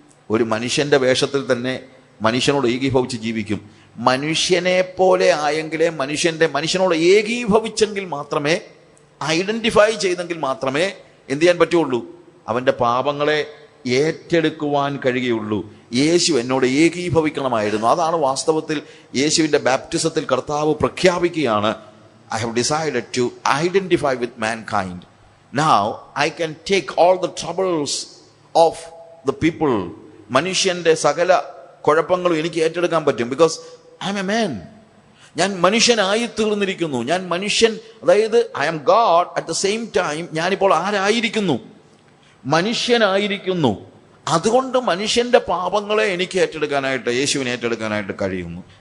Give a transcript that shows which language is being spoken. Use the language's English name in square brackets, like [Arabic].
[Malayalam] ഒരു മനുഷ്യന്റെ വേഷത്തിൽ തന്നെ മനുഷ്യനോട് ഏകീഭവിച്ച് ജീവിക്കും. മനുഷ്യനെ പോലെ ആയെങ്കിലേ മനുഷ്യനോട് ഏകീഭവിച്ചെങ്കിൽ മാത്രമേ, ഐഡന്റിഫൈ ചെയ്തെങ്കിൽ മാത്രമേ എന്ത് ചെയ്യാൻ പറ്റുള്ളൂ? അവന്റെ പാപങ്ങളെ ഏറ്റെടുക്കുവാൻ കഴിയുള്ളൂ. യേശു എന്നോട് ഏകീഭവിക്കണമായിരുന്നു. അതാണ് വാസ്തവത്തിൽ യേശുവിന്റെ ബാപ്റ്റിസത്തിൽ കർത്താവ് പ്രഖ്യാപിക്കുകയാണ്, [English] I have decided to identify with mankind. Now I can take all the troubles of the people. [Malayalam] മനുഷ്യന്റെ സകല കുഴപ്പങ്ങളും എനിക്ക് ഏറ്റെടുക്കാൻ പറ്റും. [English] Because I'm a man. [Malayalam] ഞാൻ മനുഷ്യനായി തീർന്നിരിക്കുന്നു. ഞാൻ മനുഷ്യൻ, അതായത് [English] I'm God at the same time. [Malayalam] ഞാനിപ്പോൾ ആരായിരിക്കുന്നു? മനുഷ്യനായിരിക്കുന്നു. അതുകൊണ്ട് മനുഷ്യന്റെ പാപങ്ങളെ എനിക്ക് ഏറ്റെടുക്കാനായിട്ട്, യേശുവിനെ ഏറ്റെടുക്കാനായിട്ട് കഴിയുന്നു.